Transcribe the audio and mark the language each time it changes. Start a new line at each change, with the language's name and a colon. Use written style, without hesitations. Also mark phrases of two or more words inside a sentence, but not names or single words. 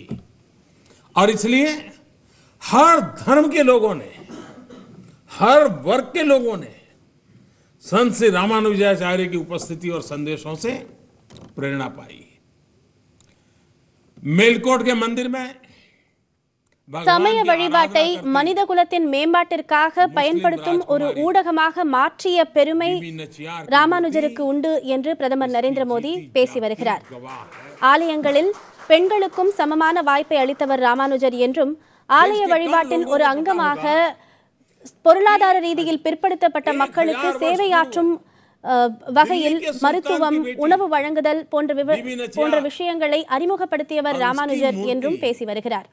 Hindi: और इसलिए हर धर्म के लोगों ने, हर वर्ग के लोगों ने संत श्री रामानुजाचार्य की उपस्थिति और संदेशों से प्रेरणा पाई. मेलकोट के मंदिर में
Tamil: சமய வழிபாட்டை மனித குலத்தின் மேம்பாட்டிற்காக பயன்படுத்தும் ஒரு ஊடகமாக மாற்றிய பெருமை ராமானுஜருக்கு உண்டு என்று பிரதமர் நரேந்திர மோடி பேசி வருகிறார். ஆலயங்களில் பெண்களுக்கும் சமமான வாய்ப்பை அளித்தவர் ராமானுஜர் என்றும், ஆலய வழிபாட்டின் ஒரு அங்கமாக பொருளாதார ரீதியில் பிற்படுத்தப்பட்ட மக்களுக்கு சேவையாற்றும் வகையில் மருத்துவம், உணவு வழங்குதல் போன்ற விஷயங்களை அறிமுகப்படுத்தியவர் ராமானுஜர் என்றும் பேசி வருகிறார்.